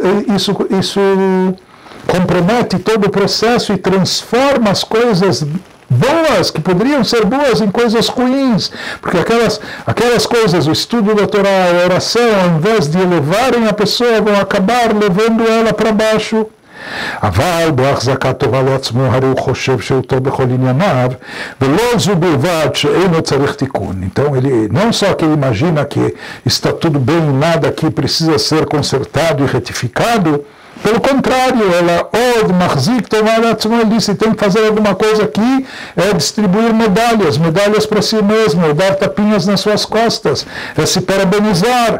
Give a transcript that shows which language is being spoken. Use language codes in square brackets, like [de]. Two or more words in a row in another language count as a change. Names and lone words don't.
[pt] compromete todo o processo e transforma as coisas boas, que poderiam ser boas, em coisas ruins, porque aquelas coisas, o estudo da Torá, a oração, ao invés de elevarem a pessoa, vão acabar levando ela para baixo. [he] אבל בהחזקת טובה לעצמו הרי הוא חושב שהוא טוב בכל ענייניו ולא זו בלבד שאינו צריך תיקון. [pt] Então ele não só que ele imagina que está tudo bem, nada aqui precisa ser consertado e retificado, pelo contrário, ela, ele disse, tem que fazer alguma coisa aqui, é distribuir medalhas para si mesmo, é dar tapinhas nas suas costas, é se parabenizar.